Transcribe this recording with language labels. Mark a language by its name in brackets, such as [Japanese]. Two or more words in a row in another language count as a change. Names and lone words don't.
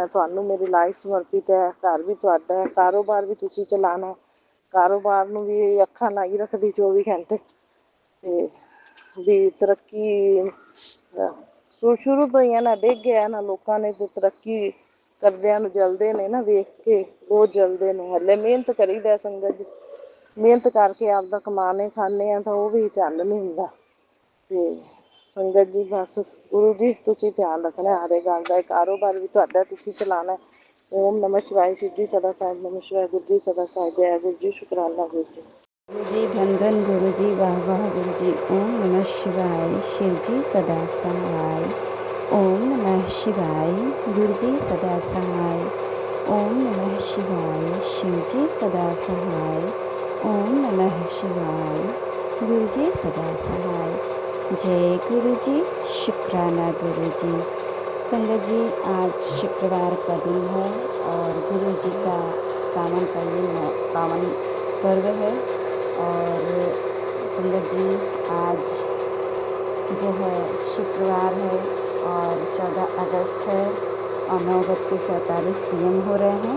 [Punjabi] ਤੁਹਾਨੂੰ ਮੇਰੀ ਲਾਈਫ ਸਮਰਪਿਤ ਹੈ, ਘਰ ਵੀ ਤੁਹਾਡਾ ਹੈ, ਕਾਰੋਬਾਰ ਵੀ ਤੁਸੀਂ ਚਲਾਉਣਾ, ਕਾਰੋਬਾਰ ਨੂੰ ਵੀ ਅੱਖਾਂ ਲਾਈ ਰੱਖਦੀ 24 ਘੰਟੇ ਤੇ ਵੀ ਤਰੱਕੀ ਸ਼ੁਰੂ ਤੋਂ ਹੀ ਹੈ ਨਾ, ਡਿੱਗ ਗਿਆ ਨਾ ਲੋਕਾਂ ਨੇ ਤੇ ਤਰੱਕੀ ਕਰਦਿਆਂ ਨੂੰ ਜਲਦੇ ਨੇ ਨਾ, ਵੇਖ ਕੇ ਬਹੁਤ ਜਲਦੇ ਨੇ। ਹਲੇ ਮਿਹਨਤ ਕਰੀਦਾ ਸੰਗਤ ਜੀ, ਮਿਹਨਤ ਕਰਕੇ ਆਪਦਾ ਕਮਾਨੇ ਖਾਂਦੇ ਆ ਤਾਂ ਉਹ ਵੀ ਝੱਲ ਨਹੀਂ ਹੁੰਦਾ ਤੇ ਸੰਗਤ ਜੀ ਬਸ ਗੁਰੂ ਜੀ ਤੁਸੀਂ ਧਿਆਨ ਰੱਖਣਾ ਹਰ ਇੱਕ ਗੱਲ ਦਾ। ਕਾਰੋਬਾਰ ਵੀ ਤੁਹਾਡਾ ਤੁਸੀਂ ਚਲਾਉਣਾ। [Hindi] ਓਮ ਨਮः शिवाय, सिद्धि सदा साहिब नमः शिवाय, गुरु जी सदा साहिब, जय गुरु जी, शुक्राना गुरु जी। गुरु जी धन धन गुरु जी, वाह वाह गुरु जी। ओम नमः शिवाय, शिव जी सदा सहाय। ओम नमः शिवाय, गुरु जी सदा सहाय। ओम नमः शिवाय, शिव जी सदा सहाय। ओम नमः शिवाय, गुरु जी सदा सहाय। जय गुरु जी, शुक्राना गुरु जी। संगत जी आज शुक्रवार का दिन है और गुरु जी का सावन का ये पावन पर्व है। और संगत जी आज जो है शुक्रवार है और 14 अगस्त है और 9:47 PM हो रहे हैं।